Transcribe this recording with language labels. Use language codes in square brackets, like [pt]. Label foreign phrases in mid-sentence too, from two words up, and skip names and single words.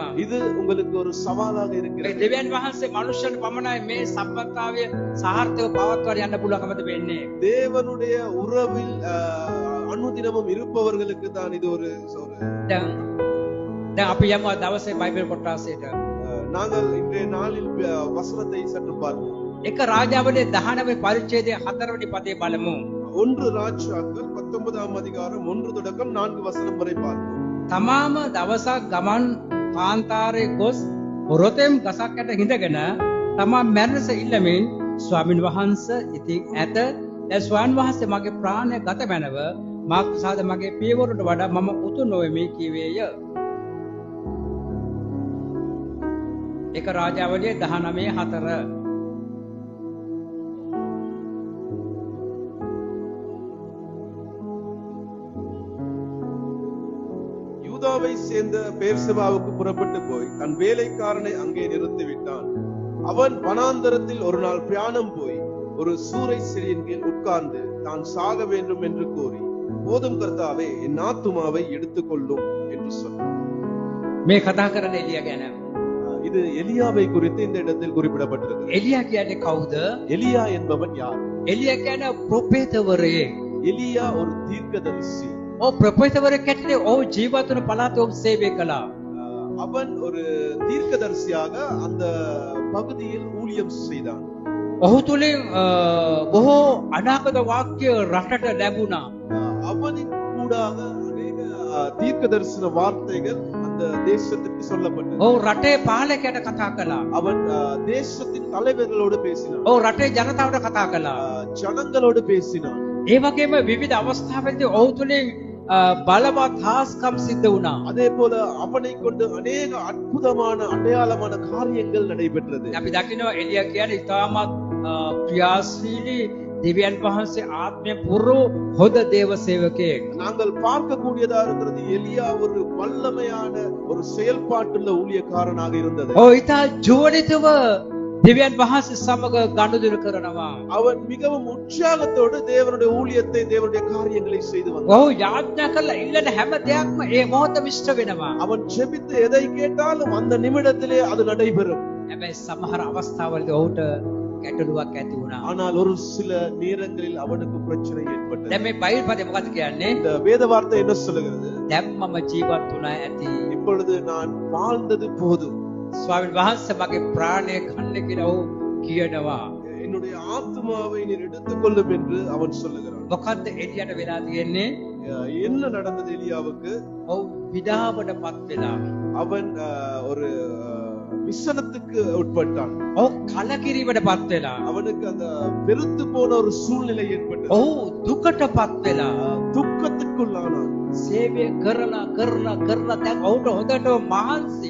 [ta] இது உங்களுக்கு ஒரு சவாலாக [si] මේ [ta] இருக்கிறது. [si] දෙවියන් වහන්සේ මනුෂ්‍යයන් පමණයි මේ සම්බන්ධතාවය සාර්ථකව පවත්වාගෙන යන්න පුළුවන්කමද වෙන්නේ. [ta] தேவனுடைய உறவில் அனுதினமும் இருப்பவர்களுக்கு தான் இது ஒரு [si] දැන් අපි යමු දවසේ බයිබල් කොටසට. [ta] நாங்கள் இன்றைய நாளில் வசனத்தை சற்று பார்ப்போம். [si] එක රාජාවලියේ 19 වෙනි පරිච්ඡේදයේ 4 වෙනි පදේ බලමු. [ta] 1 ராஜாக்கள் 19ஆம் அதிகாரம் 1 தொடக்கம் 4 வசனம் வரை பார்ப்போம். [si] තමාම දවසක් ගමන් කාන්තාරේ ගොස් රොතෙම් ගසක් යට හිඳගෙන තමා මැරෙනස ඉල්ලමින් ස්වාමින් වහන්සේ ඉතින් ඇත දැන් ස්වාමින් වහන්සේ මගේ ප්‍රාණය ගත මැනව මා කුසාද මගේ පියවරුන්ට වඩා මම උතු නොවෙමි කීවේය. එක රාජාවලියේ 19:4 [ta] யூதாவை சேர்ந்த பேர்சபாவுக்கு புறப்பட்டு போய் தன் வேலைக்காரனை அங்கே நிறுத்திவிட்டான். அவன் வனாந்தரத்தில் ஒரு நாள் பிரயாணம் போய் ஒரு சூரை செடியின் கீழ் உட்கார்ந்து தான் சாக வேண்டும் என்று கூறி, போதும் கர்த்தாவே என் ஆத்துமாவை எடுத்துக்கொள்ளும் என்று சொன்னான். [si] මේ කතා කරන එලියා ගැන. [ta] இது எலியாவை குறித்து இந்த இடத்தில் குறிப்பிடப்பட்டிருக்கிறது. [si] එලියා කියන්නේ කවුද? [ta] எலியா என்பவன் யார்? [si] එලියා කියන්නේ ප්‍රොෆෙටවරයෙක්. [ta] எலியா ஒரு தீர்க்கதரிசி. [si] ප්‍රොෆෙටවරයෙක් කියන්නේ ඔහු ජීවත් වන පළාතේ ඔහු සේවය කළා. [ta] அவன் ஒரு தீர்க்கதரிசியாக அந்த பகுதியில் ஊழியம் செய்தான். [si] ඔහු තුලින් බොහෝ අනාගත වාක්‍ය රටට ලැබුණා. [ta] அவனின் கூடாக அநேக தீர்க்க தரிசன வார்த்தைகள் அந்த தேசத்துக்கு சொல்லப்பட்டது. [si] ඔහු රටේ පාලකයට කතා කළා. [ta] அவன் தேசத்தின் தலைவர்களோடு பேசினான். [si] ඔහු රටේ ජනතාවට කතා කළා. [ta] ஜனங்களோடு பேசினான். [si] ඒ වගේම විවිධ අවස්ථාවලදී ඔහු තුලින් බලවත් හාස්කම් සිද්ධ වුණා. [ta] அதே போல அவனை கொண்டு அநேக அற்புதமான அடையாளமான காரியங்கள் நடைபெற்றது. [si] අපි දකිනවා එලියා කියන්නේ ඉතාමත් ක්‍රියාශීලී දෙවියන් වහන්සේ ආත්මය පුරු හොද දේව සේවකයෙක්. [ta] நாங்கள் பார்க்கக்கூடியதா இருக்கிறது எலியா ஒரு வல்லமையான ஒரு செயல்பாட்டுள்ள ஊழியக்காரனாக இருந்தது. [si] ඔහු ඉතා ජෝඩිතව දෙවියන් වහන්සේ සමග ගනුදෙනු කරනවා. [ta] அவன் மிகவும் உற்சாகத்தோடு தேவனுடைய ஊழியத்தை தேவனுடைய காரியங்களை செய்து வந்தான். [si] ඔහු යාඥා කළා ඉල්ලන හැම දෙයක්ම ඒ මොහොතේ ඉෂ්ට වෙනවා. [ta] அவன் ஜெபித்து எதை கேட்டாலும் அந்த நிமிடத்திலே அது நடைபெறும். [si] හැබැයි සමහර අවස්ථාවලදී ඔහුට ගැටලුවක් ඇති වුණා. [ta] ஆனால் ஒரு சில நேரங்களில் அவனுக்கு பிரச்சனை ஏற்பட்டது. [si] දැන් මේ බයිබල් පදේ මොකද කියන්නේ? [ta] இந்த வேத வார்த்தை என்ன சொல்லுகிறது? [si] දැන් මම ජීවත් වුණා ඇති. [ta] இப்பொழுது நான் வாழ்ந்தது போதும். [si] ස්වාමීන් වහන්සේ මගේ ප්‍රාණය කන්නේ කියලා ඔහු කියනවා. [ta] என்னுடைய ஆத்மாவை நீர் எடுத்துக்கொள்ளும் என்று அவன் சொல்லுகிறான். [si] මොකද්ද එලියට වෙලා තියෙන්නේ? [ta] என்ன நடந்தது எலியாவுக்கு? [si] ඔහු විඩාවටපත් වෙලා. [ta] அவன் ஒரு விசனத்துக்கு உட்பட்டான். [si] ඔහු කලකිරීමටපත් වෙලා. [ta] அவனுக்கு அந்த பெருத்து போன ஒரு சூழ்நிலை ஏற்பட்டது. [si] ඔහු දුකටපත් වෙලා. [ta] துக்கத்துக்குள்ளானான். [si] සේවය කරලා දැන් ඔහුට හොඳට මහන්සි.